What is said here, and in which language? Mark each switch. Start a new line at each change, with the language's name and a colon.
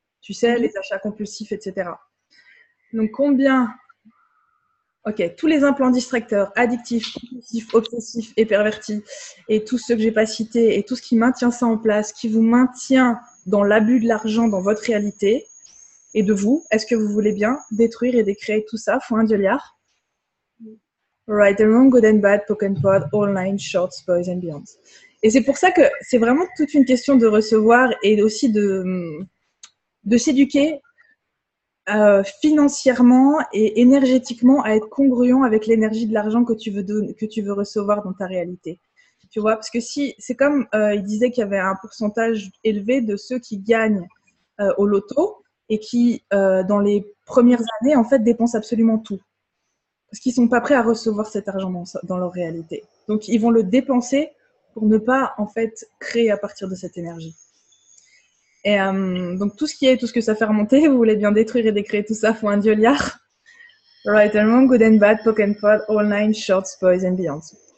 French: Tu sais, les achats compulsifs, etc. Donc, tous les implants distracteurs, addictifs, compulsifs, obsessifs et pervertis, et tous ceux que j'ai pas cités, et tout ce qui maintient ça en place, qui vous maintient dans l'abus de l'argent dans votre réalité, et de vous, est-ce que vous voulez bien détruire et décréer tout ça, fois un dieu-liard?
English: Right and wrong, good and bad, poke and pod, all nine, shorts, boys and beyonds.
French: Et c'est pour ça que c'est vraiment toute une question de recevoir et aussi de s'éduquer financièrement et énergétiquement à être congruent avec l'énergie de l'argent que tu veux recevoir dans ta réalité. Tu vois, parce que si c'est comme il disait qu'il y avait un pourcentage élevé de ceux qui gagnent au loto et qui dans les premières années en fait dépensent absolument tout. Parce qu'ils ne sont pas prêts à recevoir cet argent dans leur réalité. Donc, ils vont le dépenser pour ne pas, en fait, créer à partir de cette énergie. Et donc, tout ce que ça fait remonter, vous voulez bien détruire et décréer tout ça, faut un dieu-liard.
English: Right and wrong, good and bad, poke and pod, all nine, shorts, boys and beyonds.